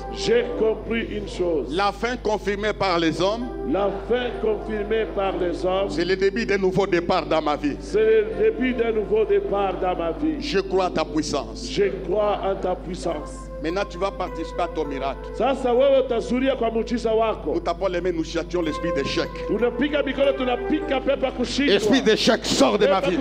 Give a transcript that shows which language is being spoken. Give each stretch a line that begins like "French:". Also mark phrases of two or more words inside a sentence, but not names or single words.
French: J'ai compris une chose. La fin confirmée par les hommes, la fin confirmée par les hommes, c'est le début d'un nouveau départ dans ma vie. C'est le début d'un nouveau départ dans ma vie. Je crois à ta puissance. Je crois en ta puissance. Maintenant, tu vas participer à ton miracle.
Swahili: Sasa wewe utahudhuria kwa muujiza wako.
French: Nous tapons les mains, nous châtions l'esprit d'échec.
Swahili: Tunapiga mikono, tunapiga pepo kushindwa.
French: Esprit d'échec, sors de ma vie.